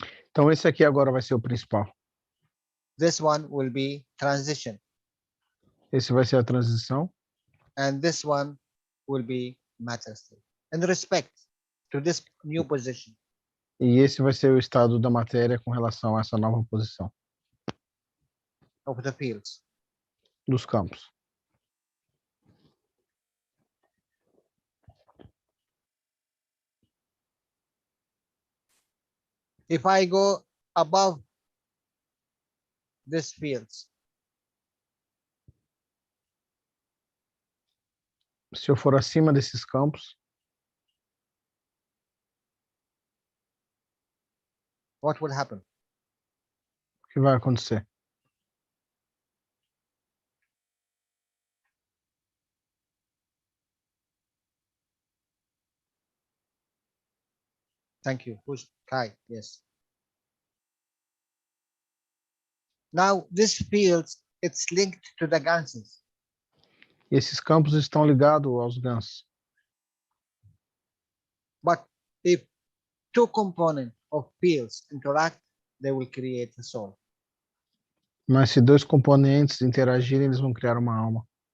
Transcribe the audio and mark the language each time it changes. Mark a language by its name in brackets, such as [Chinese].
[Portuguese] Então esse aqui agora vai ser o principal. [English] This one will be transition. [Portuguese] Esse vai ser a transição. [English] And this one will be matter state. In respect to this new position. [Portuguese] E esse vai ser o estado da matéria com relação a essa nova posição [English] Of the fields. [Portuguese] dos campos. [English] If I go above these fields, [Portuguese] Se eu for acima desses campos, [English] what will happen? [Portuguese] o que vai acontecer? [English] Thank you. Who's Kai? Yes. Now this fields, it's linked to the ganses. [Portuguese] Esses campos estão ligados aos GANs. [English] But if two components of fields interact, they will create a soul. [Portuguese] Mas se dois componentes interagirem, eles vão criar uma alma.